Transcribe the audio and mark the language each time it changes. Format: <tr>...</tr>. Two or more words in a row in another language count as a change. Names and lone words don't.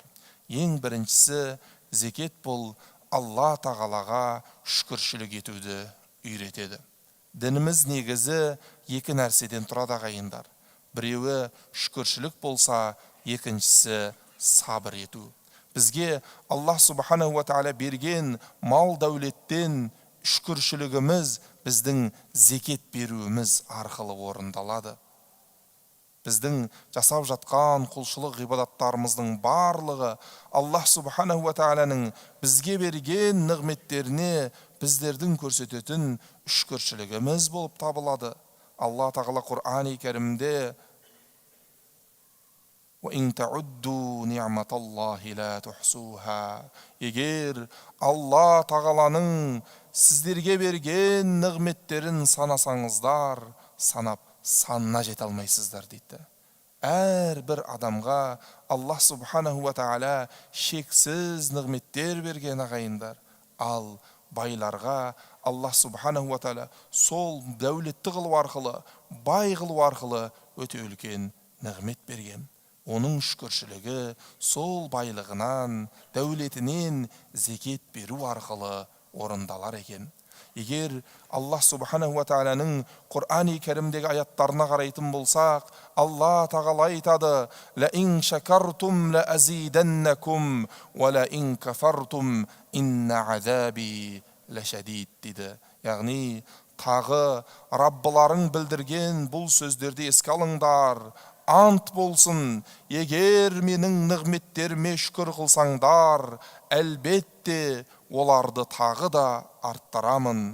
<kk>Ең біріншісі, зекет бұл Алла тағалаға шүкіршілік етуді үйретеді. Дініміз негізі 2 нәрседен тұрады ағайындар. Біреуі шүкіршілік болса, екіншісі сабыр ету. Бізге Аллах</kk> <ar>سبحانه وتعالى</ar> <kk>берген мал дәулеттен шүкіршілігіміз біздің зекет беруіміз арқылы орындалады. Біздің жасап жатқан құлшылық ғибадаттарымыздың барлығы Аллах</kk> <ar>سبحانه وتعالى</ar> <kk>бізге берген нығметтеріне біздердің көрсететін шүкіршілігіміз болып табылады. Алла тағала Құр'ани кәрімде</kk> <ar>وَإِن تَعُدُّوا نِعْمَةَ اللَّهِ لَا تُحْصُوهَا.</ar> <kk>Егер Алла тағаланың сіздерге берген нығметтерін санасаңыздар, санап санына жете алмайсыздар дейді. Әрбір адамға Аллах</kk> <ar>سبحانه وتعالى</ar> <kk>шексіз нығметтер берген ағайындар. Ал байларға Аллах</kk> <ar>سبحانه وتعالى</ar> <kk>сол дәулетті қылу арқылы, бай қылу арқылы өте үлкен нығмет берген. Оның шүкіршілігі сол байлығынан, дәулетінен зекет беру арқылы орындалар екен. Егер Аллах</kk> <ar>سبحانه وتعالى</ar> <kk>Құр'ани кәрімдегі аяттарына қарайтын болсақ, Алла тағала айтады:</kk> <ar>«لئن شكرتم لأزيدنكم ولئن كفرتم إن عذابي لشديد» дейді.</ar> <kk>Яғни, тағы Раббыларың білдірген бұл сөздерді еске алыңдар. Ант болсын, егер менің нығметтеріме шүкір қылсаңдар, әлбетте оларды тағы да арттырамын.</kk>